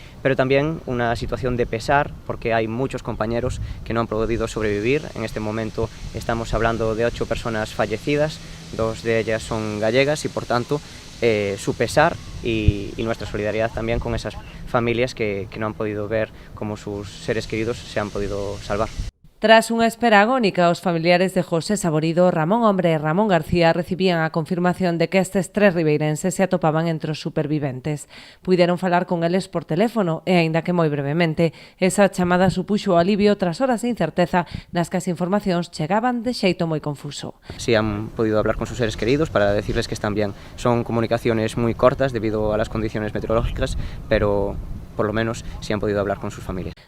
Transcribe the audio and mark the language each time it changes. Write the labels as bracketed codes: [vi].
[es] Pero también una situación de pesar, porque hay muchos compañeros que no han podido sobrevivir. En este momento estamos hablando de 8 personas fallecidas, 2 de ellas son gallegas y por tanto su pesar y nuestra solidaridad también con esas familias que no han podido ver cómo sus seres queridos se han podido salvar. [gl] Tras unha espera agónica, os familiares de José Saborido, Ramón Hombre e Ramón García recibían a confirmación de que estes 3 ribeirenses se atopaban entre os superviventes. Puideron falar con eles por teléfono e, aínda que moi brevemente, esa chamada supuxo o alivio tras horas de incerteza nas que as informacións chegaban de xeito moi confuso. [es] Sí han podido hablar con sus seres queridos para decirles que están bien. Son comunicaciones muy cortas debido a las condiciones meteorológicas, pero por lo menos sí han podido hablar con sus familias.